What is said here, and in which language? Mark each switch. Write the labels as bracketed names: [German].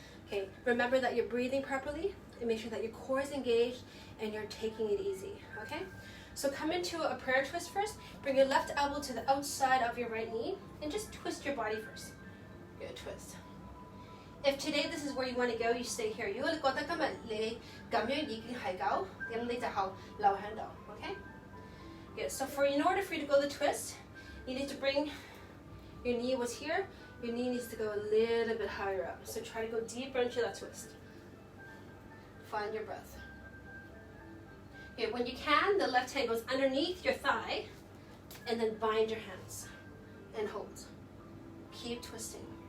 [English] Okay, remember that you're breathing properly, and make sure that your core is engaged and you're taking it easy. Okay, so come into a prayer twist first. Bring your left elbow to the outside of your right knee and just twist your body first. Good, twist. If today this is where you want to go, you stay here. [Cantonese] If你覺得今日你咁樣已經係夠，咁你就留喺度, okay? [English] Good. So in order for you to go the twist, you need to bring your knee was here. Your knee needs to go a little bit higher up. So try to go deeper into that twist. Find your breath. Okay, when you can, the left hand goes underneath your thigh, and then bind your hands and hold. Keep twisting.